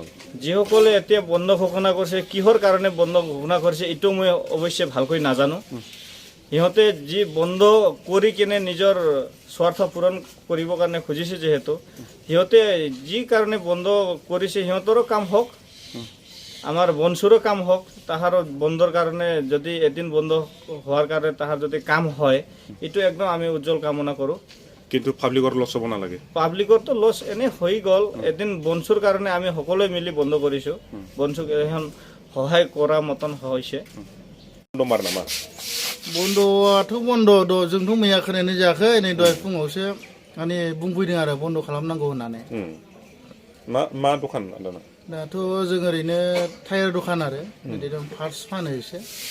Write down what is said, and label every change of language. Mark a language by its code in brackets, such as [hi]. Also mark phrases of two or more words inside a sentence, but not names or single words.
[as] যিসকলে এতিয়া বন্ধ ঘোষণা কৰিছে কিহৰ কাৰণে বন্ধ ঘোষণা কৰিছে এইটো মই অৱশ্যে ভালকৈ নাজানো সিহঁতে যি বন্ধ কৰি কিনে নিজৰ স্বাৰ্থ পূৰণ কৰিবৰ কাৰণে খুজিছে যেহেতু সিহঁতে যি কাৰণে বন্ধ কৰিছে সিহঁতৰো কাম হওক আমাৰ বনচুৰো কাম হওক তাহাৰ বন্ধৰ কাৰণে যদি এদিন বন্ধ হোৱাৰ কাৰণে তাহাৰ যদি কাম হয় এইটো একদম আমি উজ্জ্বল কামনা কৰোঁ কিন্তু পাব্লিকৰ লছ হ'ব নালাগে পাব্লিকৰতো লছ এনে হৈ গ'ল এদিন বনচুৰ কাৰণে আমি সকলোৱে মিলি বন্ধ কৰিছোঁ বনচুক এখন সহায় কৰা মতন হৈছে [brx] बन्द' मार नामा बन्द'आथ' बन्द' जोंथ' मैया खोनानाय जायाखै नै दहाय फुङावसो माने बुंफैदों आरो बन्द' खालामनांगौ होननानै मा दखान आदाना दाथ' जों ओरैनो टायार दखान आरो बिदिनो पार्ट्स फानो एसे